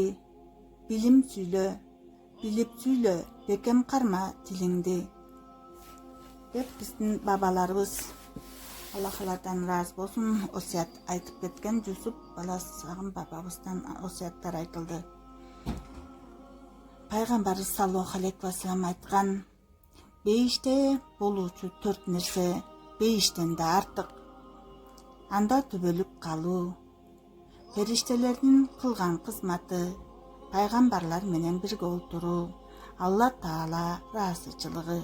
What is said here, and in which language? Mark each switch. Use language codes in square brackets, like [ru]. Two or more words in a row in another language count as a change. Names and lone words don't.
[ky] Билим сүйлө, билип сүйлө, бекем карма тилиңди. Деп биздин бабаларыбыз, Аллах алардан ыраазы болсун, осуят айтып кеткен. Жусуп баласагын бабабыздан осуяттар айтылды. Пайгамбар [ar] صلى الله عليه وسلم [ky] айткан: бейиште болуучу 4 нерсе бейиштен да артык. Анда түбөлүк калуу, периштелердин кылган кызматы, пайгамбарлар менен бирге олтуруу, Алла Таала ыраазычылыгы.